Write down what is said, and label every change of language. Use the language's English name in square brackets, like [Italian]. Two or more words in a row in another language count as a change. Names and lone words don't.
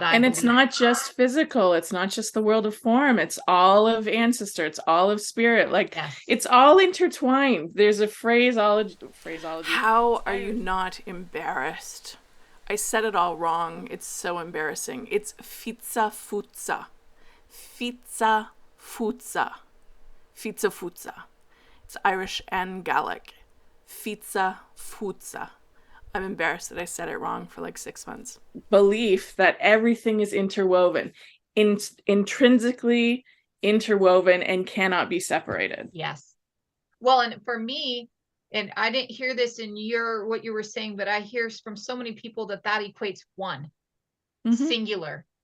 [English] it's not just physical, it's not just the world of form, it's all of ancestor, it's all of spirit, like it's all intertwined. There's a phraseology. How are you not embarrassed? I said it all wrong. It's so embarrassing. [Irish] It's fite fuaite. Fite fuaite. Fite fuaite. [English] It's Irish and Gaelic. [Irish] Fite fuaite. [English] I'm embarrassed that I said it wrong for like 6 months. Belief that everything is interwoven, intrinsically interwoven, and cannot be separated. Yes. Well, and for me, and I didn't hear this in what you were saying, but I hear from so many people that equates one, singular.